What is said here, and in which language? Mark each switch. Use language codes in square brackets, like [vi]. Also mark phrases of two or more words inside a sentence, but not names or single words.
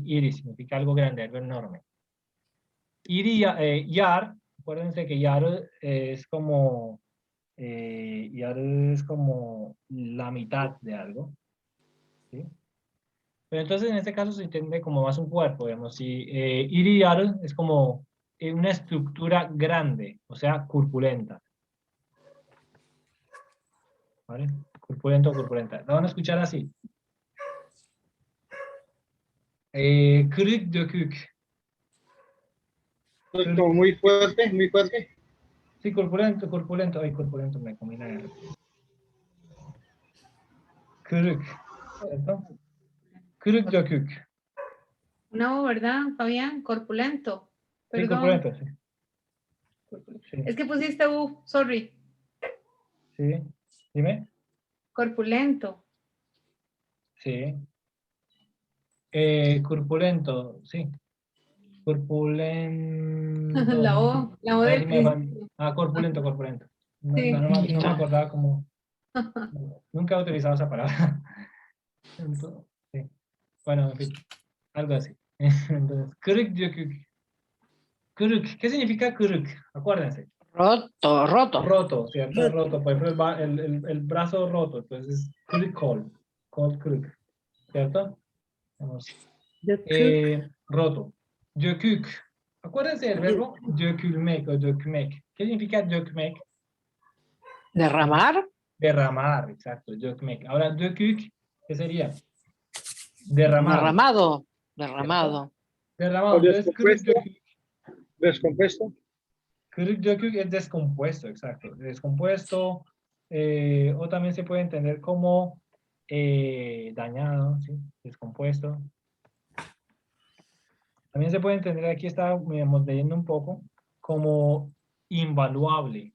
[es] Iri significa algo grande, algo enorme. [tr] Iri yar, [es] acuérdense que yar es como la mitad de algo, ¿sí? Pero entonces en este caso se entiende como más un cuerpo, digamos. Si [tr] iri yarı [es] es como una estructura grande, o sea, corpulenta. ¿Vale? Corpulento o corpulenta. Lo van a escuchar así. [tr] Kırık dökük. [es] Es como muy fuerte, muy fuerte. Sí, corpulento, corpulento. Ay, corpulento me combina. Kırık. ¿Cierto? [tr] Kırık dökük. [es] No, ¿verdad, Fabián? Corpulento. Sí, Perdón. corpulento, sí. Sí, Es que pusiste U, sorry. sí. Dime. Corpulento. Sí. Corpulento, sí. Corpulento. La O Ahí del sí me van- principio. corpulento, corpulento. No, Sí. no me acordaba como... Nunca he utilizado esa palabra. Entonces, sí. Bueno, en fin, algo así. Entonces, [tr] kırık dökük. Kırık. [es] ¿Qué significa kırık? Acuérdense. Roto, roto. Roto, ¿cierto? Roto. Por ejemplo, el brazo roto. Entonces, [tr] kırık kol. Kol kırık. [es] ¿Cierto? Vamos. Roto. Dökük. Acuérdense del verbo dökülmek o dökmek. ¿Qué significa dökmek? Derramar. Derramar, exacto, dökmek. Ahora, dökük, ¿qué sería? Derramado. Derramado. Derramado. Derramado. O Entonces, kırık descompuesto. dökük. Descompuesto. [tr] Kırık dökük [es] es descompuesto, exacto. Descompuesto. O también se puede entender como dañado, ¿sí? Descompuesto. También se puede entender, aquí estábamos leyendo un poco, como invaluable.